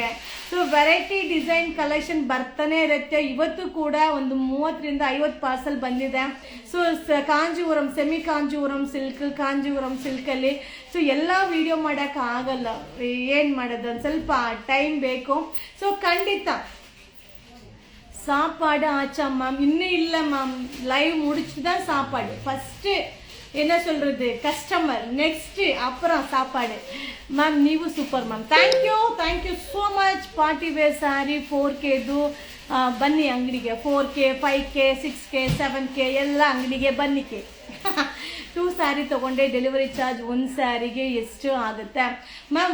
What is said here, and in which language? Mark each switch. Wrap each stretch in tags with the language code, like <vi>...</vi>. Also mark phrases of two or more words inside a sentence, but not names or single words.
<en>so variety design collection</en> <kn>ಬರ್ತಾನೆ ಇರುತ್ತೆ. ಇವತ್ತು ಕೂಡ ಒಂದು 30ರಿಂದ 50 ಪಾರ್ಸಲ್ ಬಂದಿದೆ. ಸೊ ಕಾಂಜೀವರಂ, ಸೆಮಿ ಕಾಂಜೀವರಂ ಸಿಲ್ಕ್, ಕಾಂಜೀವರಂ ಸಿಲ್ಕಲ್ಲಿ ಸೊ ಎಲ್ಲ ವಿಡಿಯೋ ಮಾಡೋಕೆ ಆಗಲ್ಲ, ಏನು ಮಾಡೋದು, ಒಂದು ಸ್ವಲ್ಪ ಟೈಮ್ ಬೇಕು. ಸೊ ಖಂಡಿತ</kn> <ta>சாப்பாடு ஆச்சா மேம்? இன்னும் இல்லை மேம், லைவ் முடிச்சு தான் சாப்பாடு. ஃபஸ்ட்டு என்ன சொல்கிறது, கஸ்டமர், நெக்ஸ்ட்டு அப்புறம் சாப்பாடு.</ta> <en>மேம் ನೀವು super ma'am, thank you so much. party wear saree</en> <kn>4Kದು ಬನ್ನಿ ಅಂಗಡಿಗೆ. 4K 5K 6K 7K ಎಲ್ಲ ಅಂಗಡಿಗೆ ಬನ್ನಿಕೆ. 2 ಸ್ಯಾರಿ ತೊಗೊಂಡೆ,</kn> <en>delivery charge</en> <kn>ಒಂದು ಸ್ಯಾರಿಗೆ ಎಷ್ಟು ಆಗುತ್ತೆ ಮ್ಯಾಮ್?</kn>